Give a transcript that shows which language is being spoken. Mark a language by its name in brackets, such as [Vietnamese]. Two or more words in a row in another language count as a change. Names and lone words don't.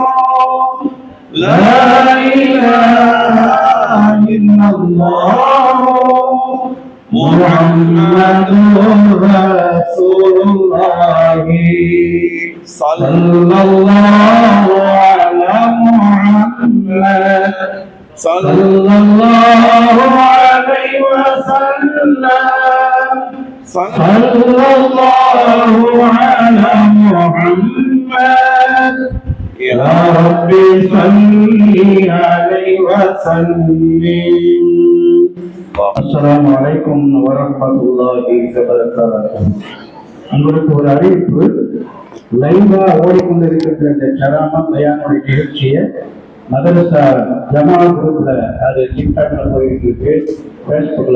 [Arabic] لا إله إلا الله محمد رسول الله صلى الله على محمد صلى الله عليه وسلم صلى الله على محمد يا ربي صل عليه وسلم. السلام عليكم ورحمة الله وبركاته. [Tamil] உங்களுக்கு ஒரு அறிவிப்பு, லைவா ஓடிக்கொண்டிருக்கின்ற இந்த ஷராமா பயானுடைய நிகழ்ச்சியை மதரசா ஜமால் குரூப்ல அது டிக்டாக்ல போயிட்டு இருக்கு, ஃபேஸ்புக்ல